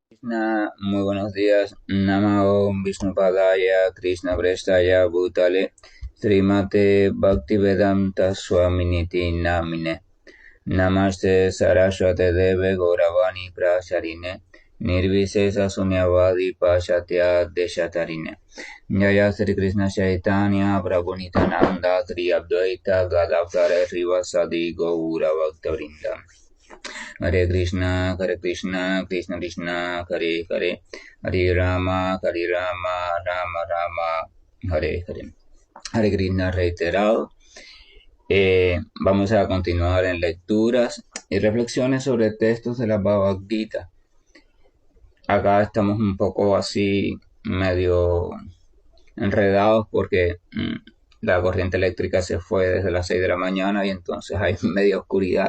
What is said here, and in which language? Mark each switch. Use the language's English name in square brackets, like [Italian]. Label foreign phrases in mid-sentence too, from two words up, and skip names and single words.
[Spanish] Krishna, muy buenos días. [Sanskrit] नमो विष्णुपादाय, कृष्ण प्रेष्ठाय भूतले, श्रीमते भक्तिवेदान्त स्वामिनिति नामिने. नमस्ते सरस्वते देवे गौरवाणी प्रचारिणे, निर्विशेष शून्यवादी पाश्चात्य देशतारिणे. Jaya Sri Krishna Chaitanya Prabhu Nityananda Sri Advaita Gadadhara Srivasadi Gaura Bhaktavrinda. Hare Krishna, Krishna Krishna, Hare Hare, Hare Rama, Rama Rama, Hare Hare. [Spanish] Hare Krishna reiterado. Vamos a continuar en lecturas y reflexiones sobre textos de la Bhagavad Gita. Acá estamos un poco así medio enredados porque la corriente eléctrica se fue desde las 6 de la mañana y entonces hay media oscuridad.